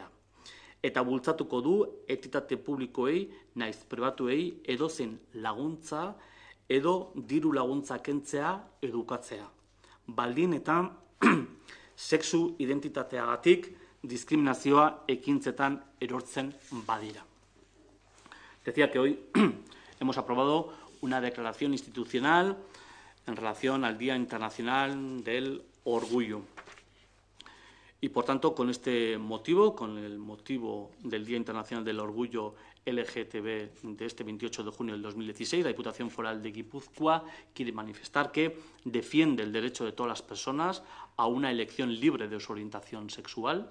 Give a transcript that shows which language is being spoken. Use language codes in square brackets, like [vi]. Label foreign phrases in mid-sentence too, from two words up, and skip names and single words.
[eu] Eta bultzatuko du entitate publikoei naiz pribatuei edozein laguntza edo diru laguntza kentzea edukatzea. Baldin eta sexu identitateagatik diskriminazioa ekintzetan erortzen badira. [es] Decía que hoy hemos aprobado una declaración institucional en relación al Día Internacional del Orgullo. Y, por tanto, con este motivo, con el motivo del Día Internacional del Orgullo LGTB de este 28 de junio del 2016, la Diputación Foral de Guipúzcoa quiere manifestar que defiende el derecho de todas las personas a una elección libre de su orientación sexual.